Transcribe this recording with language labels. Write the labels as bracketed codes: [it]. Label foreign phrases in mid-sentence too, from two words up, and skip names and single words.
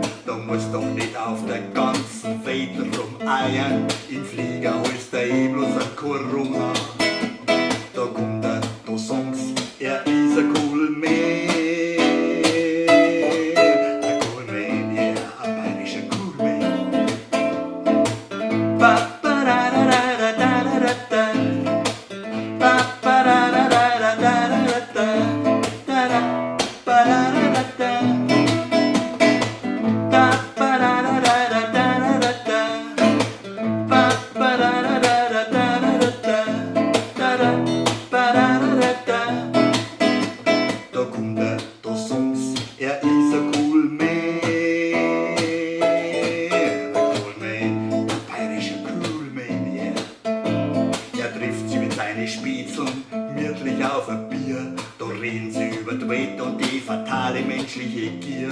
[de] Da musst doch nicht auf der ganzen Welt rumeiern. Im Flieger holst du eh bloß ein Corona. Da kommt er, da songt's, er ist ein [en] Cool Man. [de] Ein [en] Cool Man, yeah, [de] ein bayerischer [en] Cool Man. Ba, ba, da, da, da, da, da, da, da. Ba, ba, da, da, da, da, da, da, da. Da, da, ba, da, da, da, da. Da, ba, da, da, da, da, da, da, da. Ba, ba, da, da, da, da, da, da, da. Da, da, ba, da, da, da, da. [de] Da kommt er, da songt's, er ist ein [en] Cool Man. [de] Ein [en] Cool Man, [de] ein bayerischer [en] Cool Man, yeah. [de] Er trifft sie mit seinen Spitzeln gemütlich auf ein Bier. Da reden sie über die Welt und die fatale menschliche Gier.